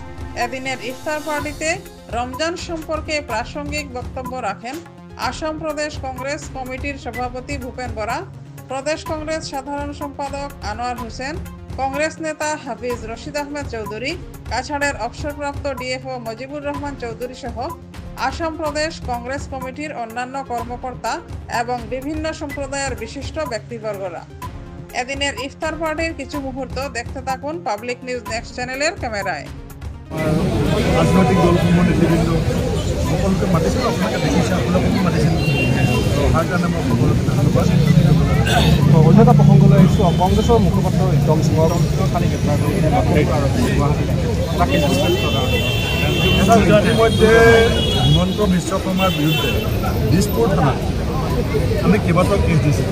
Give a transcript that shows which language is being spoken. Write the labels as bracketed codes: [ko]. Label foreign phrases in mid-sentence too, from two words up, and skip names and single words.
[bn] এদিনের ইফতার পার্টিতে রমজান সম্পর্কে প্রাসঙ্গিক বক্তব্য রাখেন আসাম প্রদেশ কংগ্রেস কমিটির সভাপতি ভূপেন বরা, প্রদেশ কংগ্রেস সাধারণ সম্পাদক আনোয়ার হোসেন, কংগ্রেস নেতা হাফিজ রশিদ আহমেদ চৌধুরী, কাছাড়ের অবসরপ্রাপ্ত ডিএফও মজিবুর রহমান চৌধুরী সহ আসাম প্রদেশ কংগ্রেস কমিটির অন্যান্য কর্মকর্তা এবং বিভিন্ন সম্প্রদায়ের বিশিষ্ট ব্যক্তিবর্গরা। এদিনের ইফতার পার্টির কিছু মুহূর্ত দেখতে থাকুন পাবলিক নিউজ নেক্সট চ্যানেলের ক্যামেরায়। [as] রাজনৈতিক দলসমূহ নেতৃবৃন্দ সকলোকে মাতিছিল, আপোনালোকে দেখিছে, আপোনালোককো মাতিছিল। অহাৰ কাৰণে মই সকলোকে ধন্যবাদ। অন্য এটা প্ৰসংগলৈ আহিছোঁ। কংগ্ৰেছৰ মুখপাত্ৰ উত্তম সিঙৰ কালি গ্ৰেপ্তাৰ কৰি ইতিমধ্যে হিমন্ত বিশ্ব শৰ্মাৰ বিৰুদ্ধে দিছপুৰ থানাত আমি কেইবাটাও কেছ দিছিলোঁ।